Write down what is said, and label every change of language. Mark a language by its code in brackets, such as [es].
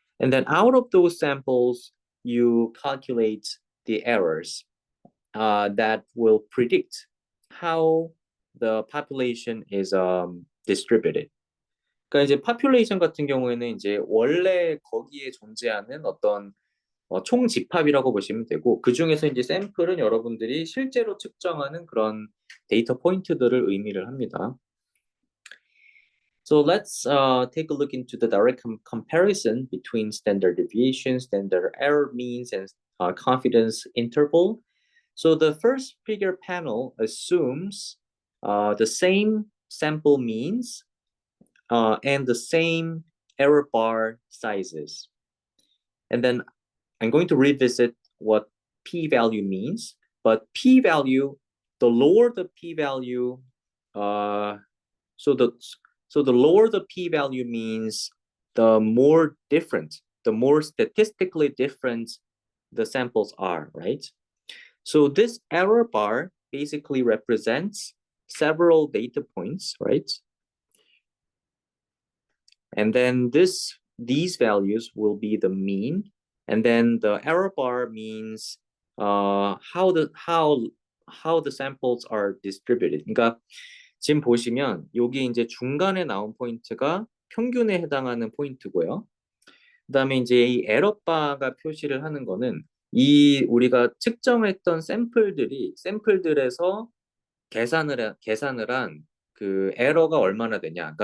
[en] And then out of those samples, you calculate the errors that will predict how the population is distributed. [ko] 그러니까 이제 population 같은 경우에는 이제 원래 거기에 존재하는 어떤 총 집합이라고 보시면 되고, 그 중에서 이제 샘플은 여러분들이 실제로 측정하는 그런 데이터 포인트들을 의미를 합니다. [en] So let's take a look into the direct comparison between standard deviation, standard error means, and confidence interval. So the first figure panel assumes the same sample means and the same error bar sizes. And then I'm going to revisit what p-value means, but p-value, the lower the p-value, so the lower the p-value means the more different, the more statistically different the samples are, right? So this error bar basically represents several data points, right? And then these values will be the mean, And then the error bar means how the samples are distributed. [ko] 그러니까 지금 보시면 여기 이제 중간에 나온 포인트가 평균에 해당하는 포인트고요. 그다음에 이제 이 에러바가 표시를 하는 거는 이 우리가 측정했던 샘플들에서 계산을 한 그 에러가 얼마나 되냐.